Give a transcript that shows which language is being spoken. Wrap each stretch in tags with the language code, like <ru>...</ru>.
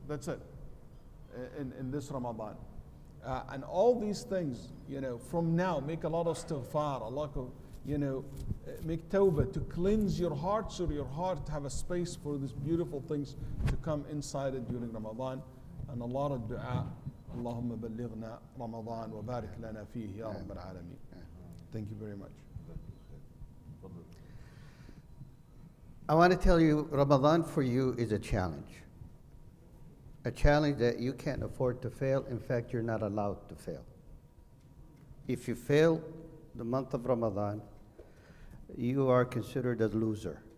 <en>That's it in this Ramadan. And all these things, from now, make a lot of istighfar, a lot of, make tawbah to cleanse your heart, so your heart have a space for these beautiful things to come inside it during Ramadan. And a lot of dua.</en> <ar>اللهم بلغنا رمضان وبارك لنا فيه يا رب العالمين.</ar> <en>Thank you very much. I want to tell you, Ramadan for you is a challenge. A challenge that you can't afford to fail. In fact, you're not allowed to fail. If you fail the month of Ramadan, you are considered a loser.</en>